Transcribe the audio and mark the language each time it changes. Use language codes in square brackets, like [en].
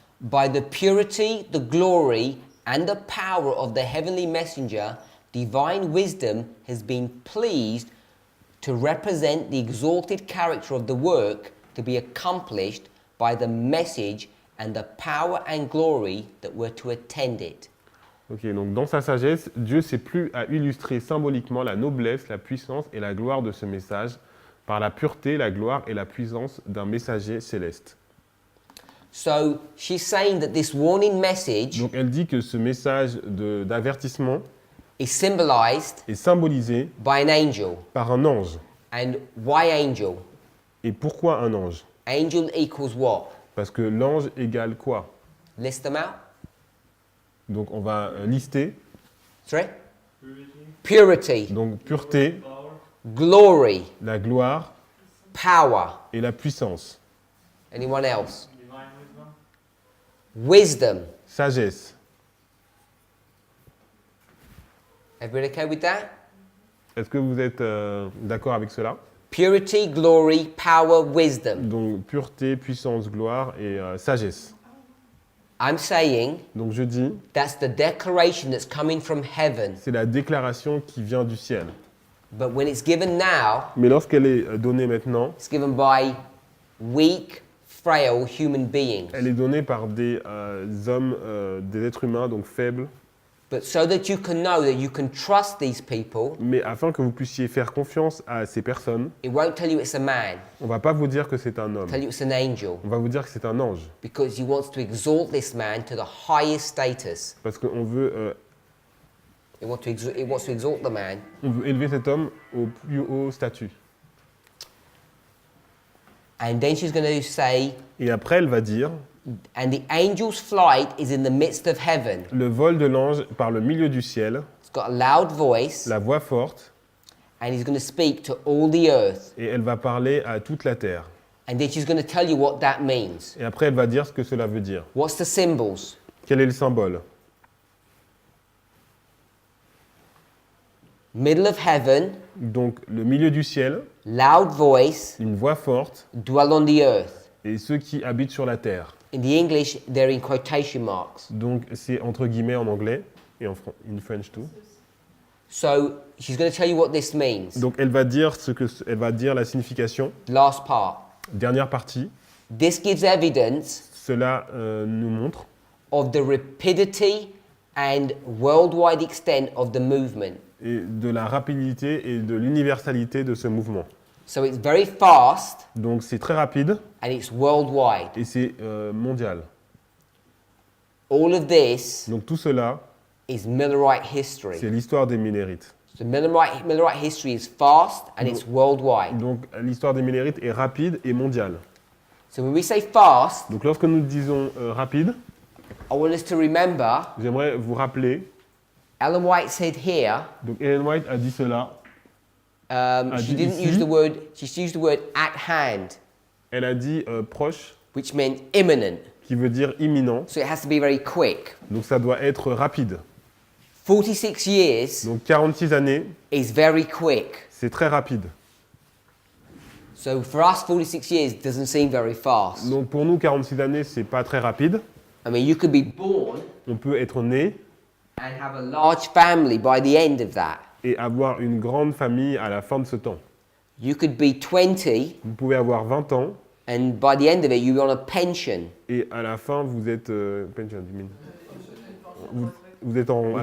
[en] By the purity, the glory, and the power of the heavenly messenger, divine wisdom has been pleased to represent the exalted character of the work to be accomplished by the message and the power and glory that were to attend it. [fr] Ok, donc dans sa sagesse, Dieu s'est plu à illustrer symboliquement la noblesse, la puissance et la gloire de ce message par la pureté, la gloire et la puissance d'un messager céleste. [en] So she's saying that this warning message [fr] Donc elle dit que ce message d'avertissement [en] is symbolized [fr] est symbolisé [en] by an angel. [fr] par un ange. [en] And why angel? [fr] Et pourquoi un ange? [en] Angel equals what? [fr] Parce que l'ange égale quoi? [en] List them out. [fr] Donc on va lister. [en] Sorry? Purity, Purity, [fr] Donc pureté, [en] power, glory, [fr] la gloire [en] power. [fr] et la puissance. [en] Anyone else? divine wisdom, Wisdom. [fr] Sagesse. [en] Everybody okay with that? [fr] Est-ce que vous êtes d'accord avec cela? [en] Purity, glory, power, wisdom. [fr] Donc pureté, puissance, gloire et sagesse. [en] I'm saying [fr] Donc je dis, [en] that's the declaration that's coming from heaven. [fr] c'est la déclaration qui vient du ciel. [en] But when it's given now, [fr] Mais lorsqu'elle est donnée maintenant, [en] it's given by weak, frail human beings. [fr] elle est donnée par des hommes, des êtres humains, donc faibles. [en] But so that you can know that you can trust these people, [fr] Mais afin que vous puissiez faire confiance à ces personnes, [en] it won't tell you it's a man, [fr] on ne va pas vous dire que c'est un homme. [en] it'll tell you it's an angel. [fr] On va vous dire que c'est un ange. [en] Because he wants to exalt this man to the highest status. [fr] Parce qu'on veut, [en] It wants to exalt the man. [fr] on veut élever cet homme au plus haut statut. [en] And then she's going to say, [fr] Et après, elle va dire, [en] and the angel's flight is in the midst of heaven. [fr] le vol de l'ange par le milieu du ciel, [en] It's got a loud voice, [fr] la voix forte, [en] and he's going to speak to all the earth. [fr] et elle va parler à toute la terre. [en] And then she's going to tell you what that means. [fr] Et après, elle va dire ce que cela veut dire. [en] What's the symbols? [fr] Quel est le symbole? [en] Middle of heaven, [fr] Donc, le milieu du ciel, [en] loud voice, [fr] une voix forte, [en] dwell on the earth. [fr] et ceux qui habitent sur la terre. [en] In the English, they're in quotation marks. [fr] Donc, c'est entre guillemets en anglais, et en [en] in French too. So she's going to tell you what this means. [fr] Donc, elle va dire elle va dire la signification. [en] Last part. [fr] Dernière partie, [en] This gives evidence [fr] cela nous montre [en] of the rapidity and worldwide extent of the movement. [fr] et de la rapidité et de l'universalité de ce mouvement. [en] So it's very fast [fr] Donc, c'est très rapide [en] and it's worldwide. [fr] et c'est mondial. [en] All of this [fr] Donc, tout cela, [en] is Millerite history. [fr] c'est l'histoire des Millérites. [en] So Millerite history is fast and it's worldwide. [fr] Donc, l'histoire des Millérites est rapide et mondiale. [en] So when we say fast, [fr] Donc, lorsque nous disons rapide, [en] I want us to remember [fr] j'aimerais vous rappeler, [en] Ellen White said here, [fr] donc Ellen White a dit cela, [en] she [fr] dit [en] didn't [fr] ici. [en] use the word, she used the word at hand, [fr] elle a dit proche, [en] which meant imminent. [fr] qui veut dire imminent, [en] So it has to be very quick. [fr] donc ça doit être rapide. [en] 46 years [fr] Donc 46 années, [en] is very quick. [fr] c'est très rapide. [en] So for us, 46 years doesn't seem very fast. [fr] Donc pour nous, 46 années, c'est pas très rapide. [en] I mean, you could be born [fr] On peut être né [en] and have a large family by the end of that. [fr] et avoir une grande famille à la fin de ce temps. [en] You could be 20 [fr] Vous pouvez avoir 20 ans [en] and by the end of it, you're on a pension. [fr] et à la fin, vous êtes, pension, vous êtes à la